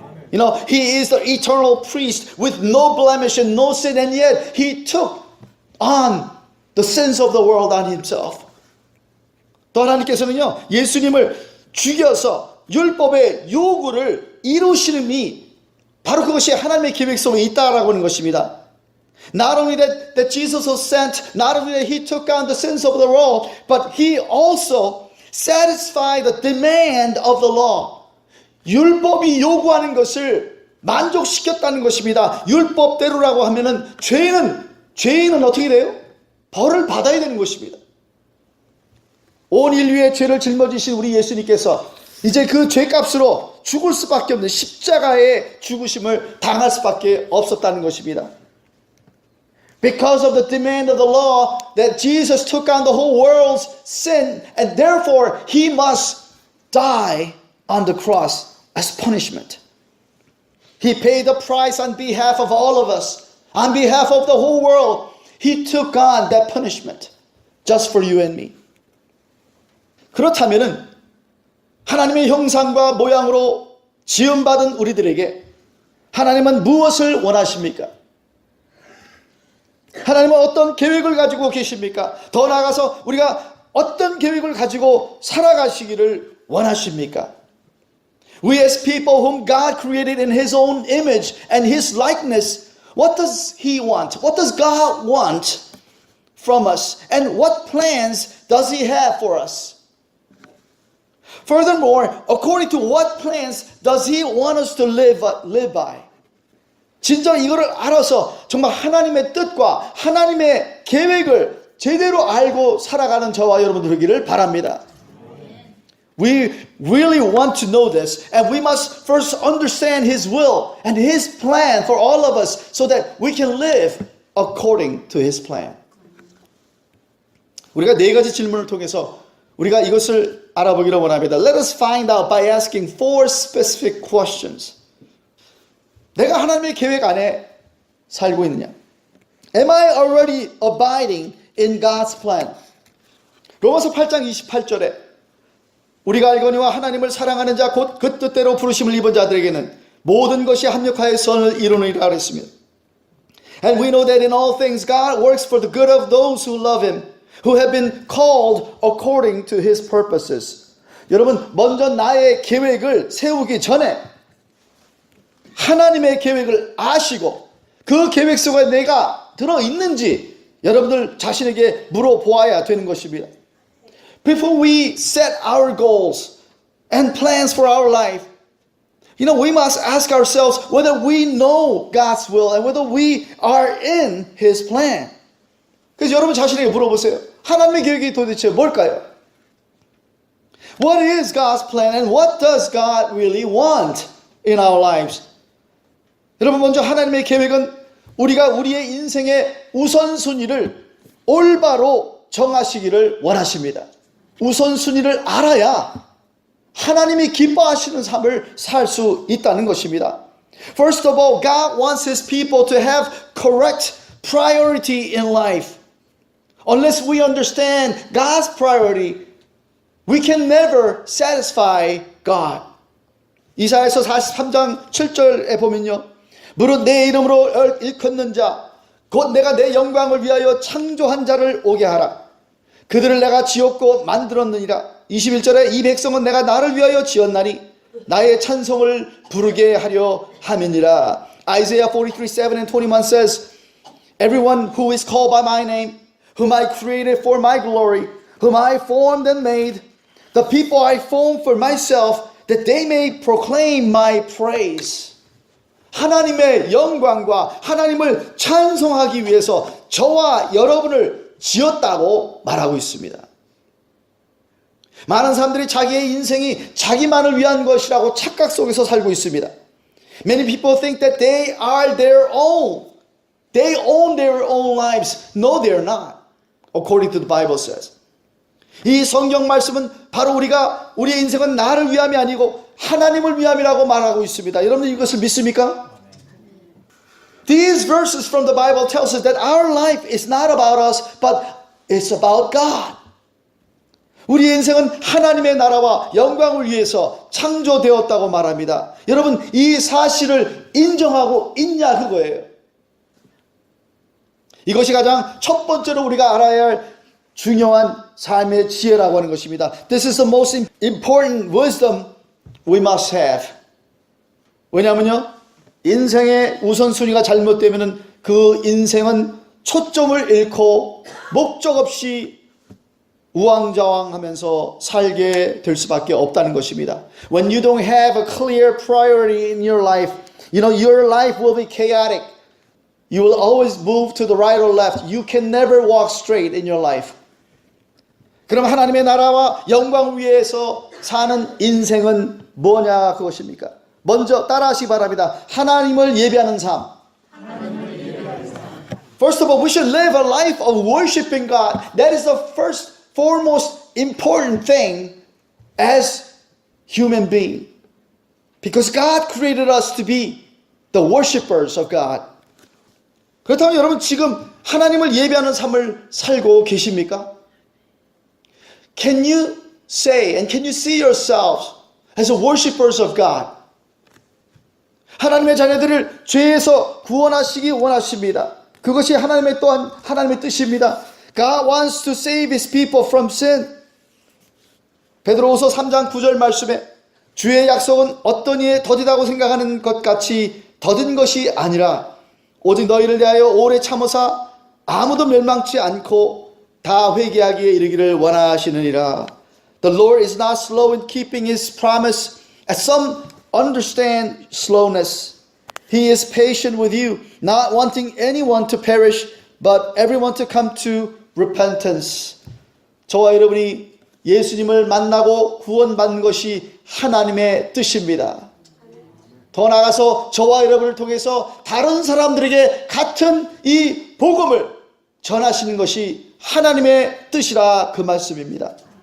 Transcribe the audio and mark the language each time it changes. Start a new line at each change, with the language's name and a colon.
English: He is the eternal priest with no blemish and no sin, and yet He took on the sins of the world on Himself.
Korean: 또 하나님께서는요, 예수님을 죽여서 율법의 요구를 이루시는이 바로 그것이 하나님의 계획 속에 있다라고 하는 것입니다.
English: Not only that Jesus was sent, not only that He took on the sins of the world, but He also satisfied the demand of the law.
Korean: 율법이 요구하는 것을 만족시켰다는 것입니다. 율법대로라고 하면은 죄인은 어떻게 돼요? 벌을 받아야 되는 것입니다. 온 인류의 죄를 짊어지신 우리 예수님께서 이제 그 죄값으로 죽을 수밖에 없는 십자가의 죽으심을 당할 수밖에 없었다는 것입니다.
English: Because of the demand of the law that Jesus took on the whole world's sin and therefore he must die on the cross as punishment. He paid the price on behalf of all of us, on behalf of the whole world. He took on that punishment just for you and me.
Korean: 그렇다면은 하나님의 형상과 모양으로 지음받은 우리들에게 하나님은 무엇을 원하십니까? 하나님은 어떤 계획을 가지고 계십니까? 더 나아가서 우리가 어떤 계획을 가지고 살아가시기를 원하십니까?
English: We as people whom God created in His own image and His likeness, what does He want? What does God want from us? And what plans does He have for us? Furthermore, according to what plans does He want us to live by?
Korean: 진정 이거를 알아서 정말 하나님의 뜻과 하나님의 계획을 제대로 알고 살아가는 저와 여러분들 되기를 바랍니다.
English: We really want to know this, and we must first understand His will and His plan for all of us so that we can live according to His plan.
Korean: 우리가 네 가지 질문을 통해서 우리가 이것을 알아보기를 원합니다.
English: Let us find out by asking 4 specific questions.
Korean: 내가 하나님의 계획 안에 살고 있느냐?
English: Am I already abiding in God's plan?
Korean: 로마서 8장 28절에 우리가 알거니와 하나님을 사랑하는 자 곧 그 뜻대로 부르심을 입은 자들에게는 모든 것이 합력하여 선을 이루느니라 그랬습니다.
English: And we know that in all things God works for the good of those who love Him, who have been called according to His purposes.
Korean: 여러분, 먼저 나의 계획을 세우기 전에 하나님의 계획을 아시고 그 계획 속에 내가 들어있는지 여러분들 자신에게 물어보아야 되는 것입니다.
English: Before we set our goals and plans for our life, we must ask ourselves whether we know God's will and whether we are in His plan.
Korean: 그래서 여러분 자신에게 물어보세요. 하나님의 계획이 도대체 뭘까요?
English: What is God's plan and what does God really want in our lives?
Korean: 여러분 먼저 하나님의 계획은 우리가 우리의 인생의 우선순위를 올바로 정하시기를 원하십니다. 우선순위를 알아야 하나님이 기뻐하시는 삶을 살 수 있다는 것입니다.
English: First of all, God wants His people to have correct priority in life. Unless we understand God's priority, we can never satisfy God.
Korean: 이사야서 43장 7절에 보면요. 무릇 내 이름으로 일컫는 자, 곧 내가 내 영광을 위하여 창조한 자를 오게 하라. 그들을 내가 지었고 만들었느니라. 21절에 이 백성은 내가 나를 위하여 지었나니 나의 찬송을 부르게 하려 함이니라.
English: Isaiah 43:7 and 21 says, Everyone who is called by my name, whom I created for my glory, whom I formed and made, the people I formed for myself, that they may proclaim my praise.
Korean: 하나님의 영광과 하나님을 찬송하기 위해서 저와 여러분을 지었다고 말하고 있습니다. 많은 사람들이 자기의 인생이 자기만을 위한 것이라고 착각 속에서 살고 있습니다.
English: Many people think that they are their own. They own their own lives. No, they're not. According to the Bible says.
Korean: 이 성경 말씀은 바로 우리가 우리의 인생은 나를 위함이 아니고 하나님을 위함이라고 말하고 있습니다. 여러분 이것을 믿습니까?
English: These verses from the Bible tells us that our life is not about us, but it's about God.
Korean: 우리의 인생은 하나님의 나라와 영광을 위해서 창조되었다고 말합니다. 여러분 이 사실을 인정하고 있냐 그거예요. 이것이 가장 첫 번째로 우리가 알아야 할 중요한 삶의 지혜라고 하는 것입니다.
English: This is the most important wisdom we must have.
Korean: 왜냐하면요. 인생의 우선순위가 잘못되면 그 인생은 초점을 잃고 목적 없이 우왕좌왕하면서 살게 될 수밖에 없다는 것입니다.
English: When you don't have a clear priority in your life, your life will be chaotic. You will always move to the right or left. You can never walk straight in your life.
Korean: 그럼 하나님의 나라와 영광을 위해서 사는 인생은 뭐냐 그것입니까? 먼저 따라하시기 바랍니다. 하나님을 예배하는 삶.
English: First of all, we should live a life of worshiping God. That is the first, foremost important thing as human being. Because God created us to be the worshipers of God.
Korean: 그렇다면 여러분 지금 하나님을 예배하는 삶을 살고 계십니까?
English: Can you say and can you see yourselves as worshipers of God?
Korean: 하나님의 자녀들을 죄에서 구원하시기 원하십니다. 그것이 하나님의 또한 하나님의 뜻입니다.
English: God wants to save His people from sin.
Korean: 베드로후서 3장 9절 말씀에 주의 약속은 어떤 이에 더디다고 생각하는 것 같이 더딘 것이 아니라 오직 너희를 대하여 오래 참으사 아무도 멸망치 않고 다 회개하기에 이르기를 원하시느니라.
English: The Lord is not slow in keeping His promise, as some understand slowness. He is patient with you, not wanting anyone to perish, but everyone to come to repentance.
Korean: 저와 여러분이 예수님을 만나고 구원받는 것이 하나님의 뜻입니다. 더 나아가서 저와 여러분을 통해서 다른 사람들에게 같은 이 복음을 전하시는 것이 하나님의 뜻이라 그 말씀입니다.